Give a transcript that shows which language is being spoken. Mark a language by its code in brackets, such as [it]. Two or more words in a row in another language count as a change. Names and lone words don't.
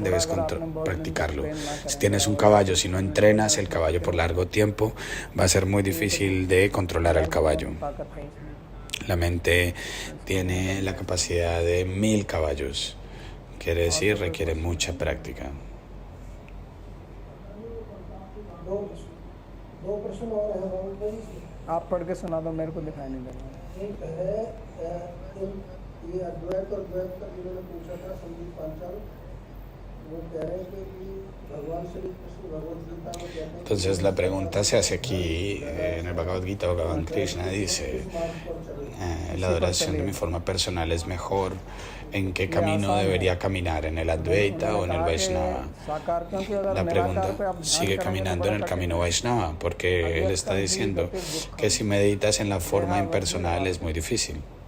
[es] Debes practicarlo. Si tienes un caballo, si no entrenas el caballo por largo tiempo, va a ser muy difícil de controlar al caballo. La mente tiene la capacidad de 1000 caballos, quiere decir, requiere mucha práctica. [hi] आप पढ़ के सुना दो, मेरे को दिखाई नहीं दे रहा. एक है ये अद्वैत और द्वैत का जिन्होंने पूछा था संदीप पांचाल, वो कह रहे हैं कि भगवान श्री कृष्ण भगवद गीता में कहते हैं. [es] Entonces la pregunta se hace aquí en el Bhagavad Gita. Bhagavan Krishna dice, la adoración de mi forma personal es mejor. ¿En qué camino debería caminar? ¿En el Advaita o en el Vaishnava? La pregunta, sigue caminando en el camino Vaishnava, porque él está diciendo que si meditas en la forma impersonal es muy difícil.